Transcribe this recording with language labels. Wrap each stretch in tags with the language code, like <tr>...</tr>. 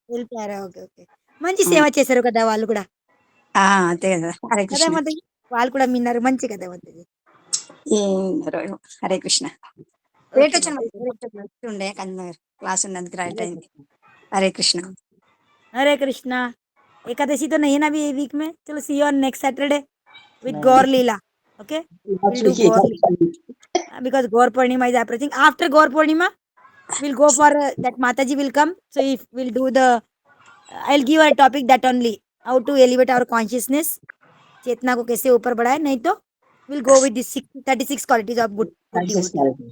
<te>వెళ్ళిపోయారా? Okay okay. మంచి సేవ చేశారు కదా వాళ్ళు కూడా. అంతే కదా హరే కదా కృష్ణ మాతాజీ? వాళ్ళు కూడా విన్నారు, మంచి కదా మాతాజీ. హరే కృష్ణ లేట్ ఓకే వచ్చాను మాతాజీ. మాతాజీ. ఉండే క్లాస్ ఉన్నందుకు రైట్ అయింది హరే కృష్ణ</te> <hi>हरे कृष्णा। एकादशी तो नहीं ना अभी वीक में, चलो</hi> <en>see you on next Saturday with</en> <hi>Gaur Leela.</hi> <en>Okay, we'll do Gaur Leela because Gaur Purnima is approaching. After Gaur Purnima we'll go for that Mataji will come, so if we'll do the I'll give a topic that only, how to elevate our consciousness,</en> <hi>चेतना को कैसे ऊपर बढ़ाए. नहीं तो</hi> <en>we'll go with the 36 qualities of good devotee.</en>